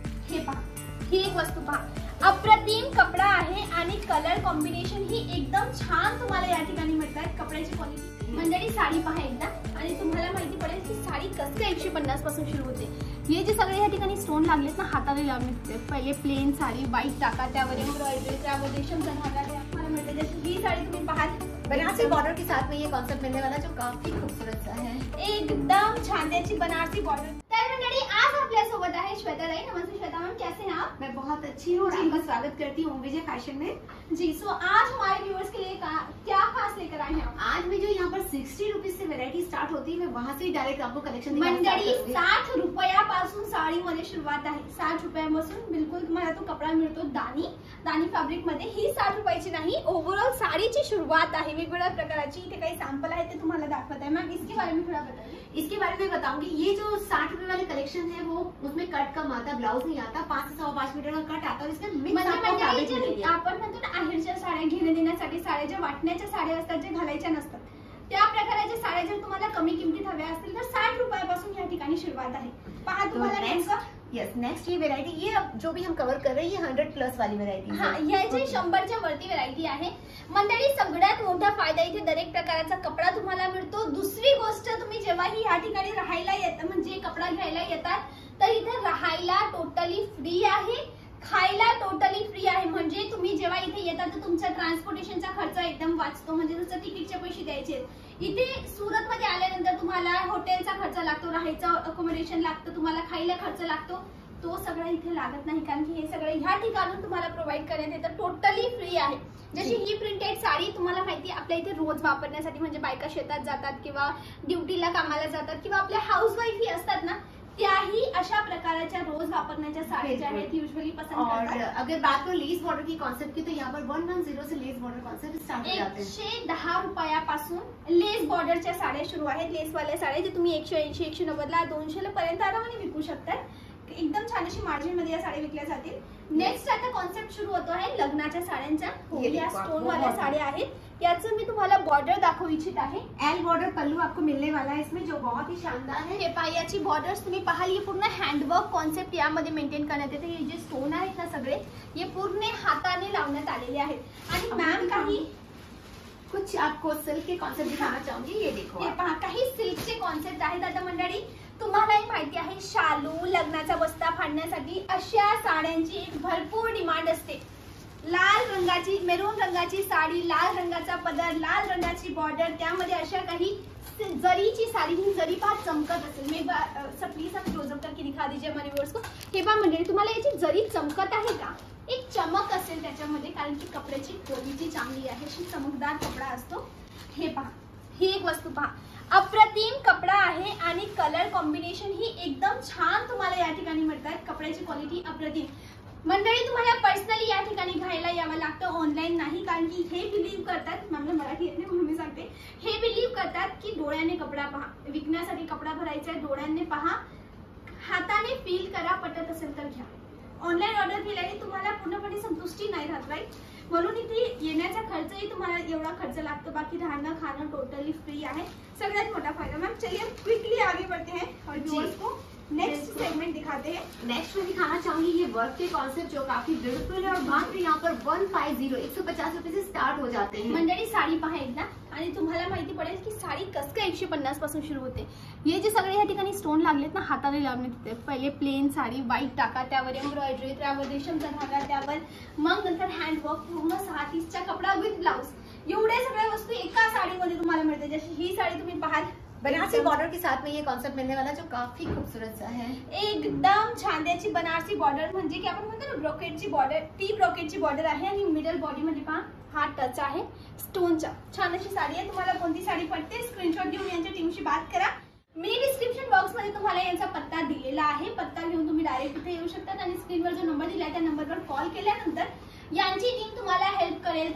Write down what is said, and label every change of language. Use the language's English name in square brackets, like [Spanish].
[Marathi] हे पहा, ही एक वस्तू पहा, अप्रतिम कपडा आहे आणि कलर कॉम्बिनेशन ही एकदम छान तुम्हाला या ठिकाणी मिळतात। कपड्याची क्वालिटी मंडळी साडी पहा एकदा आणि तुम्हाला माहिती पडेल की साडी कसं 150 पासून सुरू होते। हे जे सगळे या ठिकाणी स्टोन लागलेत ना हाताने लावले, पहिले प्लेन साडी व्हाईट टाका, त्यावर एम्ब्रॉयडरी, त्यावर रेशमचा धागा तुम्हाला मिळते। जशी ही साडी तुम्ही पाहाल [Hindi] बनारसी बॉर्डर के साथ में ये कॉन्सेप्ट मिलने वाला, जो काफी खूबसूरत सा है, [Marathi] एकदम छान त्याची बनारसी बॉर्डर। तर मंडळी आज आपल्या सोबत आहे श्वेता ताई। [Hindi] नमस्ते श्वेता मैम, कैसे हैं आप? मैं बहुत अच्छी हूँ, आपका स्वागत करती हूँ विजय फैशन में। जी, सो आज हमारे व्यूअर्स के लिए क्या खास लेकर आए हैं आप? आज मैं जो यहाँ पर 60 रुपीज से वैरायटी स्टार्ट होती है, मैं वहाँ से डायरेक्ट आपको कलेक्शन [Marathi] मंडळी 60 रुपयापासून साडीमध्ये सुरुवात आहे। 60 रुपयापासून बिलकुल तुम्हाला तो कपडा मिळतो दानी फॅब्रिक मध्ये। ही 60 रुपयाची नाही, ओव्हरऑल साडीची सुरुवात आहे। वेगवेगळ्या प्रकाराची इथे काही सॅम्पल आहे ते तुम्हाला दाखवत आहे। [Hindi] मॅम इसके बारे में थोड़ा बताइए। इसके बारे में बताऊंगी, ये जो 60 रुपए वाले कलेक्शन है वो उसमें कट कम आता, ब्लाउज नहीं आता, 5 से 5.5 मीटर का कट आता और इसमें मिक्स [Marathi] आपण म्हणतो ना आहेरच्या साड्या घेणे देण्यासाठी, साड्या ज्या वाटण्याच्या साड्या असतात, जे घालायच्या नसतात, त्या प्रकाराच्या साड्या जर तुम्हाला कमी किमतीत हव्या असतील तर 60 रुपयापासून या ठिकाणी सुरुवात आहे। पहा तुम्हाला [Hindi] नेक्स्ट ये वेरायटी, ये जो भी हम कवर कर रहे हैं, ये 100 प्लस वाली वेरायटी है। [Marathi] हाँ, याची 100च्या वरती व्हरायटी आहे। मंडळी सगळ्यात मोठा फायदा इथे दरेक प्रकारचा कपडा तुम्हाला मिळतो। दुसरी गोष्ट, तुम्ही जेव्हाही या ठिकाणी राहायला येतात, म्हणजे कपडा घ्यायला येतात, तर इथे राहायला टोटली फ्री आहे, खायला टोटली फ्री आहे। म्हणजे तुम्ही जेव्हा इथे येतात तर तुमचा ट्रान्सपोर्टेशनचा खर्च एकदम वाचतो। म्हणजे जसं तिकीटचे पैसे द्यायचे, इथे सुरत मध्ये आल्यानंतर तुम्हाला हॉटेलचा खर्च लागतो, राहायचं अकोमोडेशन लागतं, तुम्हाला खायला खर्च लागतो, तो सगळं इथे लागत नाही, कारण की हे सगळं ह्या ठिकाणून तुम्हाला प्रोव्हाइड करण्यात येतं, टोटली फ्री आहे। जशी ही प्रिंटेड साडी तुम्हाला माहिती आपल्या इथे रोज वापरण्यासाठी, म्हणजे बायका शेतात जातात किंवा ड्युटीला कामाला जातात किंवा आपल्या हाऊस वाईफ ही असतात ना, त्याही अशा प्रकारच्या रोज वापरण्याच्या साड्या ज्या आहेत यूजुअली पसंत करतात। [Hindi] और अगर बात करो लेस बॉर्डर की कॉन्सेप्ट की, तो यहाँ पर 110 से लेस बॉर्डर कॉन्सेप्ट स्टार्ट हो जाते हैं। [Marathi] 110 रुपयापासून लेस बॉर्डरच्या साड्या सुरू आहेत। लेसवाल्या साड्या जे तुम्ही 180, 190 ला 200 पर्यंत आरामाने विकू शकतात। एकदम छान अशी मार्जिन मध्ये या साड्या विकल्या जातील। नेक्स्ट आता कॉन्सेप्ट सुरू होतो आहे लग्नाच्या साड्यांचा। या स्टोन वाल्या साड्या आहेत, याचं मी तुम्हाला बॉर्डर दाखवू इच्छित आहे। [Hindi] एल बॉर्डर पल्लू आपको मिलने वाला है इसमें, जो बहुत ही शानदार है। [Marathi] हे पायाची बॉर्डर्स तुम्ही पाहाल, ये पूर्ण हँडवर्क कॉन्सेप्ट यामध्ये मेंटेन करण्यात येते। हे जे स्टोन आहेत ना सगळे, हे पूर्ण हाताने लावण्यात आलेले आहेत। आणि मॅम काही [Hindi] कुछ आपको सिल्क के कॉन्सेप्ट दिखाना चाहूंगी, ये देखो। [Marathi] हे पहा, काही सिल्कचे कॉन्सेप्ट आहेत। आता मंडळी तुम्हालाही माहिती आहे, शालू, लग्नाचा बस्ता फाडण्यासाठी अशा साड्यांची भरपूर डिमांड असते। लाल रंगाची, मेरून रंगाची साडी, लाल रंगाचा पदर, लाल रंगाची बॉर्डर, त्यामध्ये अशा काही जरीची साडी। ही जरी पहा चमकत असेल, मी [Hindi] प्लीज आप क्लोजअप करके दिखा दीजिए हमारे व्यूअर्स को। [Marathi] हे पहा मंडळी, तुम्हाला याची जरी चमकत आहे का? एक चमक असेल त्याच्यामध्ये, कारण की कपड्याची क्वालिटी चांगली आहे, अशी चमकदार कपडा असतो। हे पहा, ही एक वस्तू पहा, अप्रतिम कपडा आहे आणि कलर कॉम्बिनेशन ही एकदम छान तुम्हाला या ठिकाणी मिळतात। कपड्याची क्वालिटी अप्रतिम। मंडळी तुम्हाला पर्सनली या ठिकाणी घ्यायला यावं लागतं, ऑनलाईन नाही, कारण की हे बिलीव्ह करतात, मला मराठी येत नाही म्हणून मी सांगते, हे बिलीव्ह करतात की डोळ्याने कपडा पहा, विकण्यासाठी कपडा भरायचा आहे, डोळ्यांनी पहा, हाताने फील करा, पटत असेल तर घ्या। ऑनलाईन ऑर्डर केल्याने तुम्हाला पूर्णपणे संतुष्टी नाही राहत, राईट? म्हणून इथे येण्याचा खर्चही तुम्हाला एवढा खर्च लागतो, बाकी राहणं खाणं टोटली फ्री आहे। सगळ्यात मोठा फायदा। [Hindi] मैम चलिए क्विकली आगे बढ़ते हैं और व्यूअर्स को नेक्स्ट सेगमेंट दिखाते हैं। नेक्स्ट में दिखाना चाहूंगी ये वर्क के कॉन्सेप्ट, जो काफी ब्यूटीफुल है और मात्र यहाँ पर 150 रुपए से स्टार्ट हो जाते हैं। [Marathi] मंडळी साडी पहा एकदा आणि तुम्हाला माहिती पडेल की साडी कसं काय 150 पासून सुरू होते। हे जे सगळे या ठिकाणी स्टोन लागलेत ना हाताने लावण्यात येते, पहिले प्लेन साडी व्हाईट टाका, त्यावर एम्ब्रॉयडरी, त्यावर रेशमचा धागा, त्यावर मग नंतर हँडवर्क, पूर्ण 630चा कपडा विथ ब्लाउज, एवढ्या सगळ्या वस्तू एका साडीमध्ये तुम्हाला मिळते। जशी ही साडी तुम्ही पाहाल [Hindi] बनारसी बॉर्डर के साथ में ये कॉन्सेप्ट मिलने वाला, जो काफी खूबसूरत सा है। [Marathi] एकदम छान त्याची बनारसी बॉर्डर, म्हणजे की आपण म्हणतो ना ब्रोकेटची बॉर्डर, ती ब्रोकेटची बॉर्डर आहे आणि मिडल बॉडी मध्ये पहा हा टच आहे स्टोनचा. छान अशी साडी आहे. तुम्हाला कोणती साडी पडते स्क्रीनशॉट घेऊन यांच्या टीमशी बात करा. मी डिस्क्रिप्शन बॉक्स मध्ये तुम्हाला यांचा पत्ता दिलेला आहे. पत्ता घेऊन तुम्ही डायरेक्ट इथे येऊ शकतात आणि स्क्रीनवर जो नंबर दिला आहे त्या नंबरवर कॉल केल्यानंतर यांची टीम तुम्हाला हेल्प करेल.